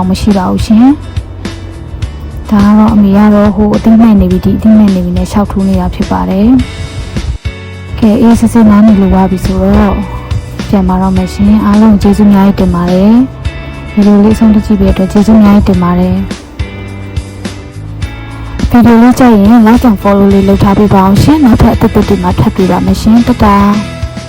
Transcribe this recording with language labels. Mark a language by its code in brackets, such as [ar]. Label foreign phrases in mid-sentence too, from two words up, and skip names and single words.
[my] မရှိပါဘူးရှင်ဒါကတော့အမေကတော့ဟိုအသိမဲ့နေပြီဒီအသိမဲ့နေပြီနဲ့ရှောက်ထိုးနေတာဖြစ်ပါတယ်ကဲအေးစစ်စစ်နားနေလို့ပါပြီဆိုတော့ပြန်มาတော့မယ်ရှင်အားလုံးကျေးဇူးများတင်ပါတယ်ဗီဒီယိုလေးဆုံးကြည့်ပေးအတွက်ကျေးဇူးများတင်ပါတယ်ဗီဒီယိုလေးကြိုက်ရင် [en] like and follow [my] လေးလုပ်ထားပေးပါအောင်ရှင်နောက်ထပ်အသစ်တွေမှာထပ်တွေ့ပါမယ်ရှင်တတား